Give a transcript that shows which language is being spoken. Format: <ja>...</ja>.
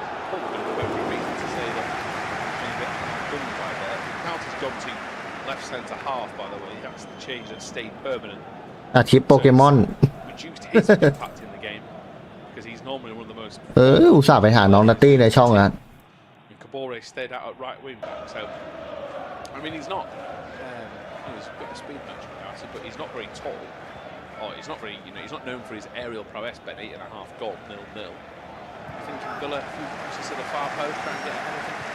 <en>Probably every reason to say that he's a bit done by there. Count has gone to left centre half, by the way. That's the change that stayed permanent.</en> <th>อาทิตย์โปเกมอน</th> <en>Reduced his impact in the game because he's normally one of the most.</en> <th>อุตส่าห์ไปหาน้องนัตตี้ในช่องนะ</th> <en>Kabore stayed out at right wing back, so I mean he's not. He's got a speed match, but he's not very tall. Or he's not very, he's not known for his aerial prowess. Bet 8.5 goal, 0-0. I think Villa, if you just to the far post, try and get ahead of him.</en>